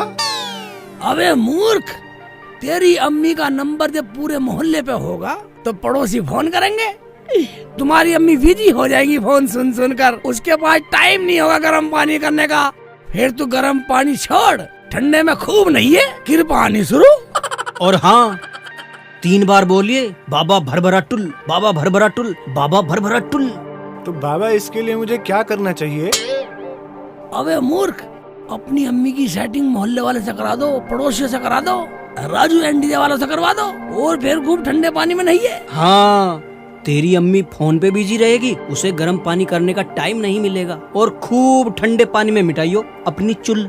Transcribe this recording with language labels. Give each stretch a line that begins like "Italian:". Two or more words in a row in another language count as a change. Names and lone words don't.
Hindi: अबे मूर्ख, तेरी अम्मी का नंबर जब पूरे मोहल्ले पे होगा तो पड़ोसी फोन करेंगे। तुम्हारी अम्मी बिजी हो जाएगी फोन सुन सुन कर, उसके पास टाइम नहीं होगा गर्म पानी करने का। फिर तू गर्म पानी छोड़, ठंडे में खूब नहीं है, कृपा आनी शुरू। और हाँ, 3 बार बोलिए, बाबा भरभरा टुल, बाबा भरभरा टुल, बाबा भरभरा टुल। तो बाबा इसके लिए मुझे क्या करना चाहिए? अबे मूर्ख, अपनी अम्मी की सेटिंग मोहल्ले वाले से करा दो, पड़ोसियों से करा दो, राजू एनडीजे वालों से करवा दो, और फिर खूब ठंडे पानी में नहाइए। हाँ, तेरी अम्मी फोन पे बिजी रहेगी, उसे गर्म पानी करने का टाइम नहीं मिलेगा, और खूब ठंडे पानी में मिटाइयो अपनी चुल।